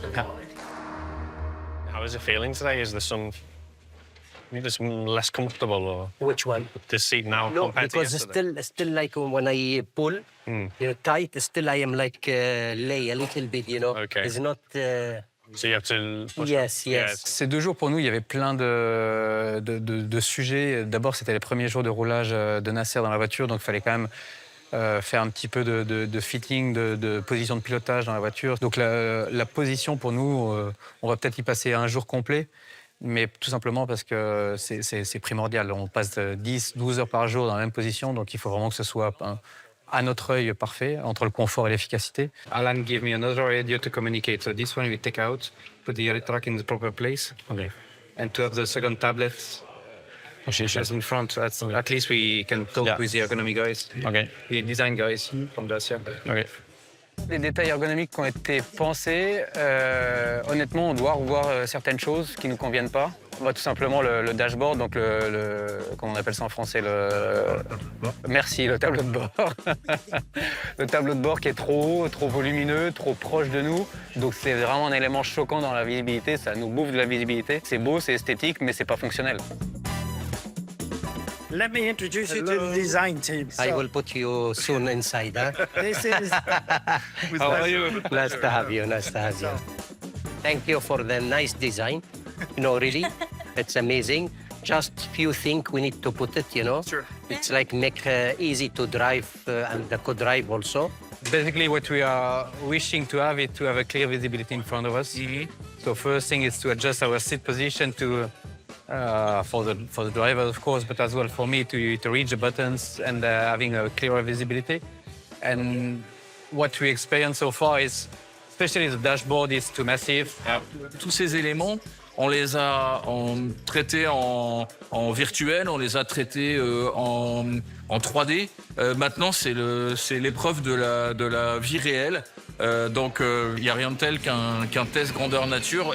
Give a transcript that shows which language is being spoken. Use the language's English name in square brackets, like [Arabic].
[English] Yeah. How is it feeling today? Is there some... It's less comfortable, or Which one? this seat now No, compared to because yesterday? still like when I pull, tight, still I am like lay a little bit, Okay. It's not... So you have to... Push Yes. [French] Ces 2 jours, pour nous, il y avait plein de sujets. D'abord, c'était les premiers jours de roulage de Nasser dans la voiture, donc il fallait quand même faire un petit peu de fitting, de position de pilotage dans la voiture. Donc la position, pour nous, on va peut-être y passer un jour complet, mais tout simplement parce que c'est primordial. On passe 10-12 heures par jour dans la même position, donc il faut vraiment que ce soit à notre œil parfait, entre le confort et l'efficacité. [English] Alan gave me another radio to communicate. So this one we take out, put the track in the proper place. Okay. And to have the second tablet just in front. At least we can talk with the ergonomy guys, the design guys from Dacia. Okay. [French] Les détails ergonomiques qui ont été pensés, honnêtement, on doit revoir certaines choses qui ne nous conviennent pas. Tout simplement le dashboard, donc comment on appelle ça en français Merci, le tableau de bord. Le tableau de bord qui est trop haut, trop volumineux, trop proche de nous. Donc c'est vraiment un élément choquant dans la visibilité, ça nous bouffe de la visibilité. C'est beau, c'est esthétique, mais c'est pas fonctionnel. [English] Let me introduce you to the design team. I will put you soon inside, huh? This is How are you? Nice to have you, nice to have you. Thank you for the nice design. You know, really, it's amazing. Just few things we need to put it, you know. Sure. It's like make easy to drive and the co-drive also. Basically, what we are wishing to have is to have a clear visibility in front of us. So first thing is to adjust our seat position to for the driver, of course, but as well for me to reach the buttons and having a clearer visibility. And what we experience so far is, especially the dashboard, is too massive. [French] Tous ces éléments, on les a traités en virtuel, on les a traités en 3D. Maintenant, c'est l'épreuve de la vie réelle. Donc, il n'y a rien de tel qu'un test grandeur nature.